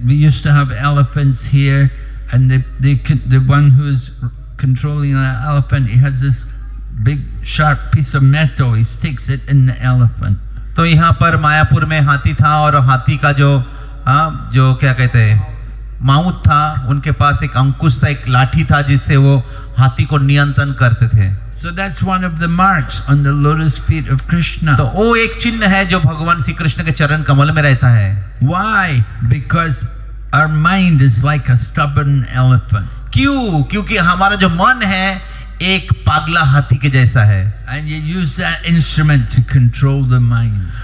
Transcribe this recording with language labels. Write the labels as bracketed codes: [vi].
[en] We used to have elephants here, and the one who is controlling the elephant, he has this big sharp piece of metal. He sticks it in the elephant. [hi] तो यहाँ पर मायापुर में हाथी था और हाथी का जो क्या कहते हैं माउथ था, उनके पास एक अंकुश था, एक लाठी था जिससे वो हाथी को नियंत्रण करते थे। [en] So that's one of the marks on the lotus feet of Krishna. [hi] तो वो एक चिन्ह है जो भगवान श्री कृष्ण के चरण कमल में रहता है। [en] Why? Because our mind is like a stubborn elephant. [hi] क्यों? क्योंकि हमारा जो मन है एक पागला हाथी के जैसा है। [en] And you use that instrument to control the mind.